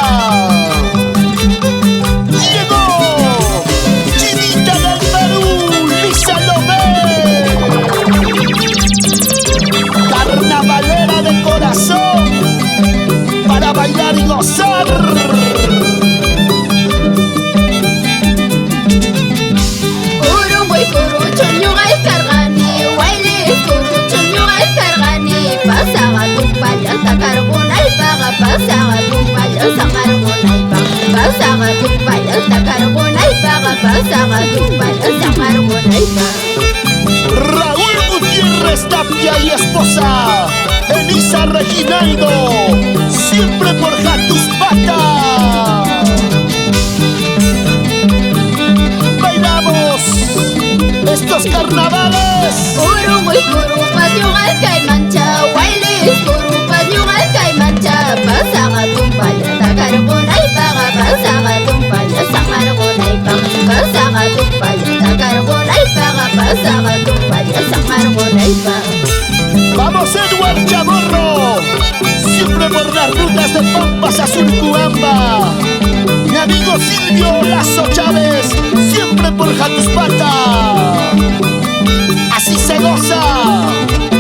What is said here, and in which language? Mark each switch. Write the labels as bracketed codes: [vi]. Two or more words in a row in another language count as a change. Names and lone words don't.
[es] Llegó Chinita del Perú, Lisa Lomé, carnavalera de corazón, para bailar y gozar. [qu] Uruguay kurucho ñuqay karqani, Waylis kurucho ñuqay karqani. Pasaqa tumpallanta karqunaypaqa, pasaqa tumpallanta karqunaypaq, pasaqa tumpallanta karqunaypaqa, pasaqa tumpallanta karqunaypaq. [es] Raúl Gutiérrez Tapia y esposa Elisa Reginaldo, siempre por Jatuspata. Bailamos estos carnavales. [qu] Uruguay kurupas ñuqay kaymancha, Waylis kurupas ñuqay kaymancha. Pasaqa tumpallanta karqunaypaqa, pasaqa tumpallanta karqunaypaq, pasaqa tumpallanta karqunaypaqa, pasaqa tumpallanta karqunaypaq. [es] Vamos Edward Chamorro, siempre por las rutas de Pampas a Surcuamba. Mi amigo Silvio Lazo Chávez, siempre por Jatuspata. Así se goza.